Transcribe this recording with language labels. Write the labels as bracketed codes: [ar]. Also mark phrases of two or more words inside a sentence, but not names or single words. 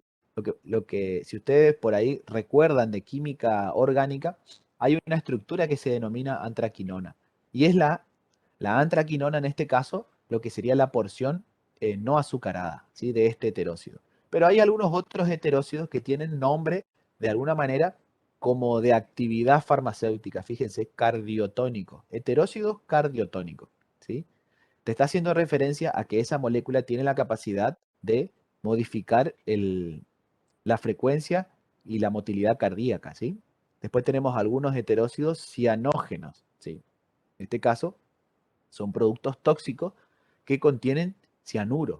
[es] Si ustedes por ahí recuerdan de química orgánica, hay una estructura que se denomina antraquinona. Y es la antraquinona en este caso, lo que sería la porción no azucarada, ¿sí? De este heterócido. Pero hay algunos otros heterócidos que tienen nombre, de alguna manera, como de actividad farmacéutica. Fíjense, cardiotónico. Heterócidos cardiotónicos, ¿sí? Te está haciendo referencia a que esa molécula tiene la capacidad de modificar la frecuencia y la motilidad cardíaca, ¿sí? Después tenemos algunos heterócidos cianógenos, ¿sí? En este caso, son productos tóxicos que contienen cianuro.